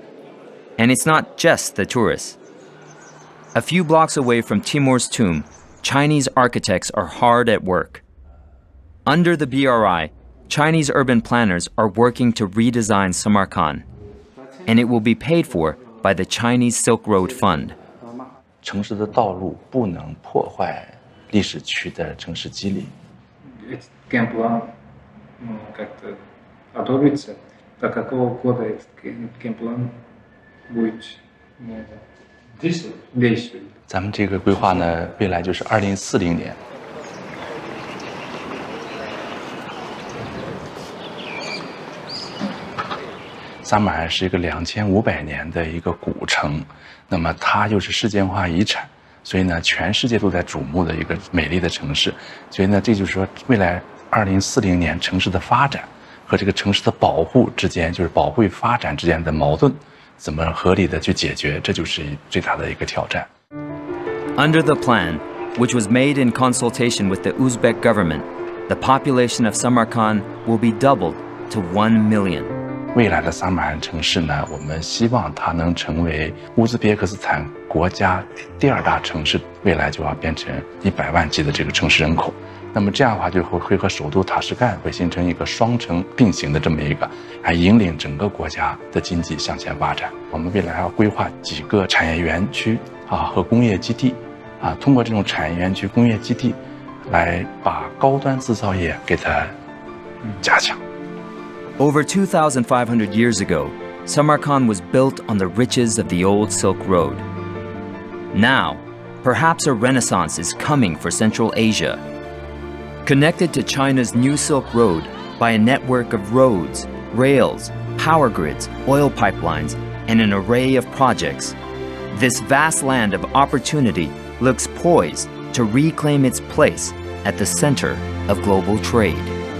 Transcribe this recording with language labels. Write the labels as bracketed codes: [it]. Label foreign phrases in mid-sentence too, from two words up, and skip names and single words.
[en] And it's not just the tourists. A few blocks away from Timur's tomb, Chinese architects are hard at work. Under the BRI, Chinese urban planners are working to redesign Samarkand, and it will be paid for by the Chinese Silk Road Fund. [zh] 城市的道路不能破坏历史区的城市肌理。 [ru] Этот генплан как-то одобрится, до какого года этот генплан будет действовать? [zh] 咱们这个规划呢，未来就是2040年。撒马尔是一个2500年的一个古城，那么它又是世界文化遗产，所以呢，全世界都在瞩目的一个美丽的城市。所以呢，这就是说，未来2040年城市的发展和这个城市的保护之间，就是保护与发展之间的矛盾，怎么合理的去解决，这就是最大的一个挑战。 [en] Under the plan, which was made in consultation with the Uzbek government, the population of Samarkand will be doubled to 1 million. [zh] 未来的撒马尔城市呢，我们希望它能成为乌兹别克斯坦国家第2大城市，未来就要变成100万级的这个城市人口。那么这样的话，就会和首都塔什干会形成一个双城并行的这么一个，还引领整个国家的经济向前发展。我们未来还要规划几个产业园区和工业基地。通过这种产业园区、工业基地，来把高端制造业给它加强。 [en] Over 2,500 years ago, Samarkand was built on the riches of the old Silk Road. Now, perhaps a renaissance is coming for Central Asia. Connected to China's new Silk Road by a network of roads, rails, power grids, oil pipelines, and an array of projects, this vast land of opportunity looks poised to reclaim its place at the center of global trade.